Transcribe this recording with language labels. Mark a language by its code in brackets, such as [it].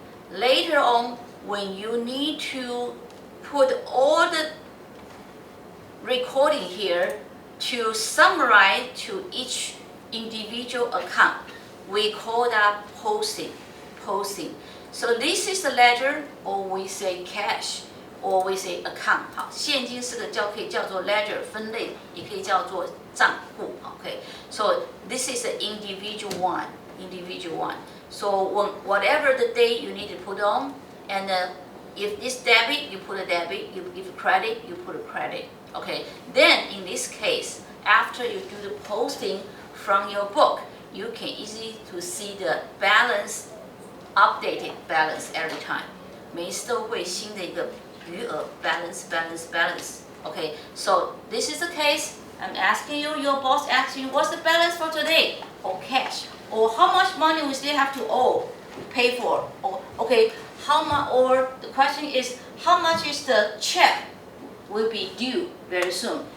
[en] later on, when you need to put all the recording here to summarize to each individual account, we call that posting. So this is the ledger, or we say cash, or we say account. [zh] 好，现金是个可以叫做 ledger 分类，也可以叫做账户。 [en] Okay, so this is the individual one. So whatever the date you need to put on, and if it's debit, you put a debit. If credit, you put a credit. Okay. Then in this case, after you do the posting from your book, you can easily to see the balance, updated balance every time. [zh] 每一次都会新的一个余额 balance. [en] Okay. So this is the case. I'm asking you, your boss asks you, what's the balance for today? Or cash? Or how much money we still have to pay for? Or okay, how much? Or the question is, how much is the check will be due very soon?